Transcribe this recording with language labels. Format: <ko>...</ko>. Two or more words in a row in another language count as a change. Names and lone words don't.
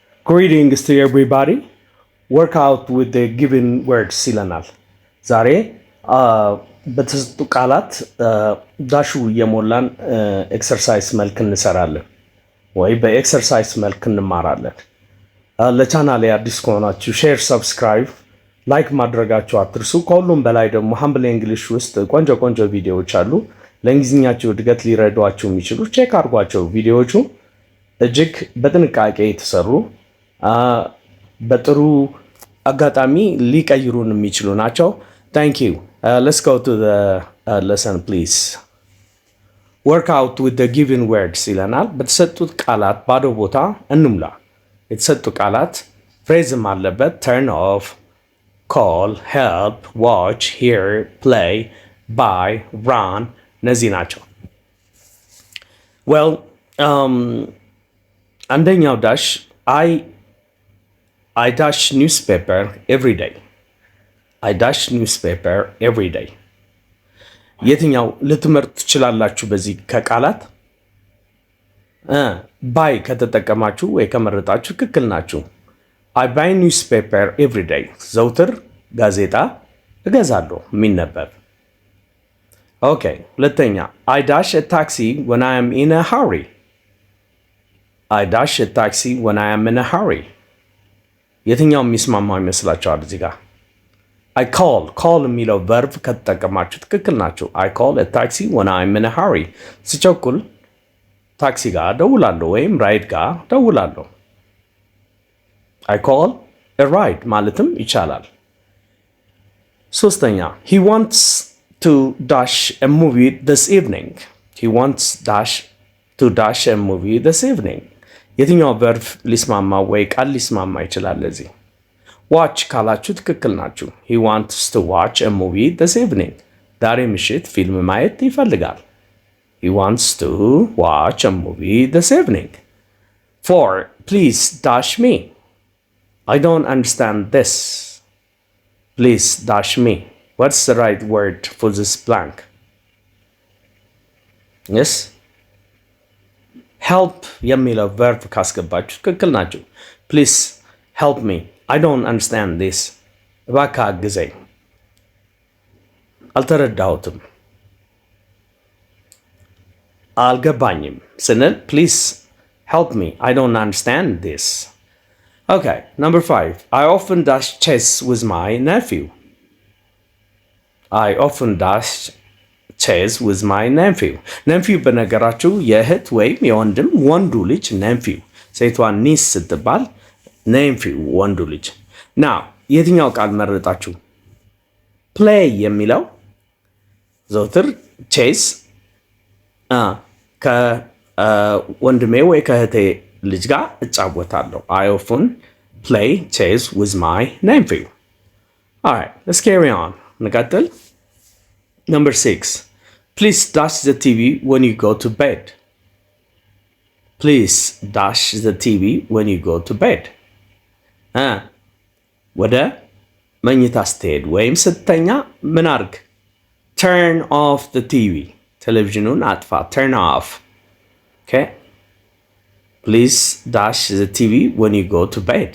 <en>Greetings to everybody. Work out with the given words</en> <am>ይለናል። ዛሬ በተሰጡ ቃላት ዳሹ የሞላን ኤክሰርሳይዝ መልክ እንሰራለን ወይ በኤክሰርሳይዝ መልክ እንማራለን። ለቻናሌ አዲስ ከሆናችሁ</am> <en>share, subscribe, like</en> <am>ማድረጋችሁ አትርሱ። ከሁሉም በላይ ደግሞ ሃምብል እንግሊሽ ውስጥ ቆንጆ ቪዲዮዎች አሉ። ለእንግሊዝኛችሁ እድገት ሊረዷችሁ የሚችሉ ቼክ አድርጓቸው። ቪዲዮዎቹ እጅግ በጥንቃቄ የተሰሩ በጥሩ አጋጣሚ ሊቀይሩን የሚችሉ ናቸው።</am> <en>Thank you. Let's go to the lesson please. Work out with the given words</en> <am>ይለናል። በተሰጡት ቃላት ባዶ ቦታ እንሙላ። የተሰጡ ቃላት ፍሬዝም አለበት።</am> <en>turn off፣ call፣ help፣ watch፣ hear፣ play፣ buy፣ run</en> <am>እነዚህ ናቸው። well አንደኛው ዳሽ</am> <en>I dash newspaper every day. I dash newspaper every day.</en> <am>የትኛው ልትመርጡ ትችላላችሁ? በዚህ ከቃላት ባይ ከተጠቀማችሁ ወይ ከመረጣችሁ ትክክል ናችሁ።</am> <en>I buy newspaper every day.</en> <am>ዘውትር ጋዜጣ እገዛለሁ የሚነበብ። ኦኬ ሁለተኛ</am> <en>I dash a taxi when I am in a hurry. I dash a taxi when I am in a hurry.</en> <am>የትኛው የሚስማማው ይመስላችኋል? እዚህ ጋር</am> <en>I call</en> <am>የሚለው ቨርብ ከተጠቀማችሁ ትክክል ናችሁ።</am> <en>I call a taxi when I'm in a hurry.</en> <am>ስቸኩል ታክሲ ጋር ደውላለሁ ወይም ራይድ ጋር ደውላለሁ።</am> <en>I call a ride</en> <am>ማለትም ይቻላል። ሶስተኛ</am> <en>He wants to dash a movie this evening. He wants to dash a movie this evening.</en> <am>የትኛው ቨርብ ሊስማማ ወይ ቃል ሊስማማ ይችላል? ለዚህ ዋች ካላችሁ ትክክል ናችሁ።</am> <en>He wants to watch a movie this evening.</en> <am>ዛሬ ምሽት ፊልም ማየት ይፈልጋል።</am> <en>He wants to watch a movie this evening. 4. Please dash me. I don't understand this. Please dash me. What's the right word for this blank? Yes? help</en> <am>የሚለው ቨርብ ካስገባችሁ ትክክል ናችሁ።</am> <en>Please help me. I don't understand this.</en> <am>እባክህ አግዘኝ፣ አልተረዳሁትም፣ አልገባኝም ስንል</am> <en>please help me. I don't understand this. Okay, number 5. I often dash chess with my nephew. I often dash chess with my nephew.</en> <am>nephew በነገራችሁ የእህት ወይም የወንድም ወንዱ ልጅ nephew፣ ሴቷ ኒስ ስትባል nephew ወንዱ ልጅ። now የትኛው ቃል መረጣችሁ? play የሚለው ዘውትር chess ከወንድሜ ወይ ከእህቴ ልጅ ጋር እጫወታለሁ።</am> <en>I often play chess with my nephew. all right, let's carry on. እንቀጥል። number 6. Please dash the TV when you go to bed. Please dash the TV when you go to bed.</en> <am>ወደ መኝታ ስትሄድ ወይም ስተኛ ምን አድርግ?</am> <en>turn off the TV.</en> <am>ቴሌቪዥኑን አጥፋ።</am> <en>turn off. okay? Please dash the TV when you go to bed.</en>